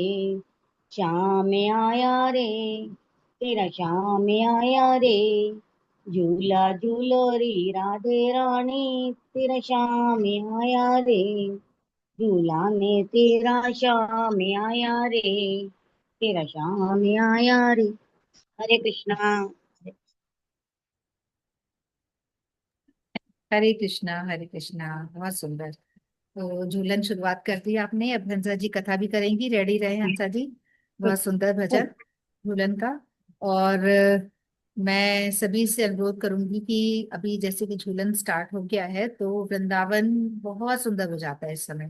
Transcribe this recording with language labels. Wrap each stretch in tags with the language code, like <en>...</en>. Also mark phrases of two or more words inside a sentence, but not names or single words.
<hi>श्याम आया रे, तेरा श्याम आया रे। झूला झूलो रे राधे रानी, तेरा श्याम आया रे। झूलाने तेरा श्याम आया रे, तेरा श्याम आया रे। हरे कृष्णा। हरे कृष्णा, हरे कृष्णा। बहुत सुंदर। तो झूलन शुरुआत कर दी आपने, अब हंसा जी कथा भी करेंगी। रेडी रहे हंसा जी। बहुत सुंदर भजन झूलन का। और मैं सभी से अनुरोध करूंगी कि अभी जैसे कि झूलन स्टार्ट हो गया है तो वृंदावन बहुत सुंदर हो जाता है इस समय।</hi>